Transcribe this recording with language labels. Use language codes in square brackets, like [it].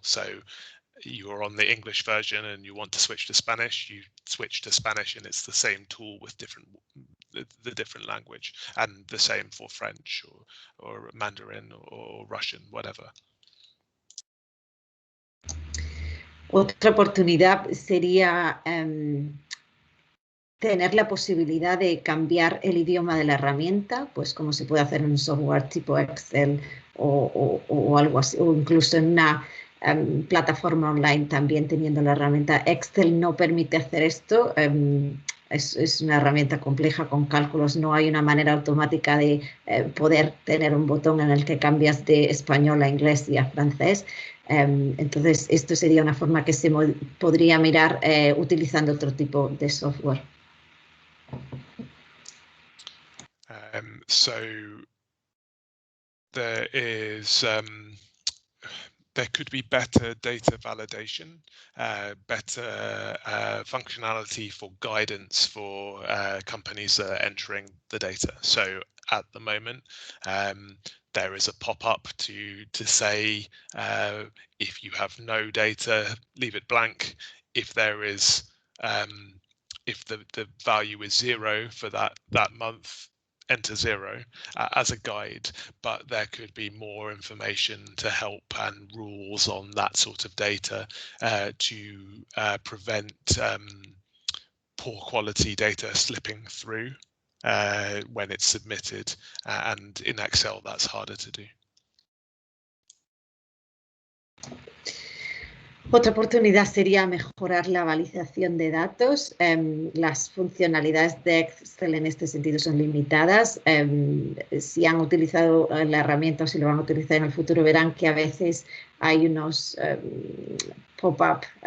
[en] So you're on the English version and you want to switch to Spanish, you switch to Spanish, and it's the same tool with the different language, and the same for French or Mandarin or Russian, whatever. [es] Otra oportunidad sería tener la posibilidad de cambiar el idioma de la herramienta, pues como se puede hacer en un software tipo Excel o algo así, o incluso en una plataforma online también teniendo la herramienta. Excel no permite hacer esto, es una herramienta compleja con cálculos, no hay una manera automática de poder tener un botón en el que cambias de español a inglés y a francés. Entonces, esto sería una forma que se podría mirar utilizando otro tipo de software. [en] So there is there could be better data validation, better functionality for guidance for companies that are entering the data. So at the moment, there is a pop-up to say if you have no data, leave it blank. If there is, if the value is 0 for that month, enter 0 as a guide, but there could be more information to help and rules on that sort of data to prevent poor quality data slipping through when it's submitted, and in Excel that's harder to do. [es] Otra oportunidad sería mejorar la validación de datos. Las funcionalidades de Excel en este sentido son limitadas. Si han utilizado la herramienta o si lo van a utilizar en el futuro, verán que a veces hay unos pop-up,